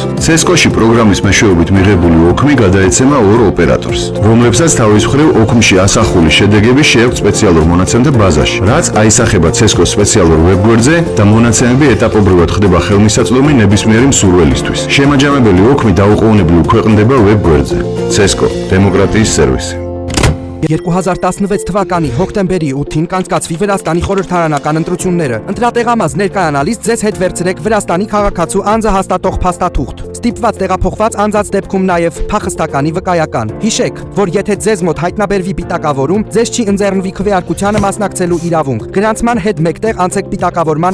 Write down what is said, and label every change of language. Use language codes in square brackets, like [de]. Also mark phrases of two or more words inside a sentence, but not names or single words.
[ka] CESCO-ში პროგრამის მეშვეობით მიღებული ოქმი გადაეცემა ორ ოპერატორს, რომლებსაც თავის მხრივ ოქმში ასახული შედეგები შეაქვთ სპეციალურ მონაცემთა ბაზაში, რაც აისახება CESCO-s სპეციალურ ვებგვერდზე და მონაცემები ეტაპობრივად ხდება ხელმისაწვდომი ნებისმიერი მსურველისთვის. შემაჯამებელი ოქმი დაუყოვნებლივ ქვეყნდება ვებგვერდზე. CESCO დემოკრატიის სერვისი. [hy] 2016 թվականի հոկտեմբերի 8-ին կանցկացվի Վրաստանի խորհրդարանական ընտրությունները։ Ընտրատեղամաս ներկայանալիս ձեզ հետ վերցրեք Վրաստանի քաղաքացու անձը հաստատող փաստաթուղթ։ Ստիպված տեղափոխված անձած դեպքում նաև փախստականի վկայական։ Հիշեք, որ եթե ձեզ մոտ հայտնաբերվի պիտակավորում, ձեզ չի ընձեռնվի քվեարկությանը մասնակցելու իրավունք։ Գրանցման հետ մեկտեղ անցեք պիտակավորման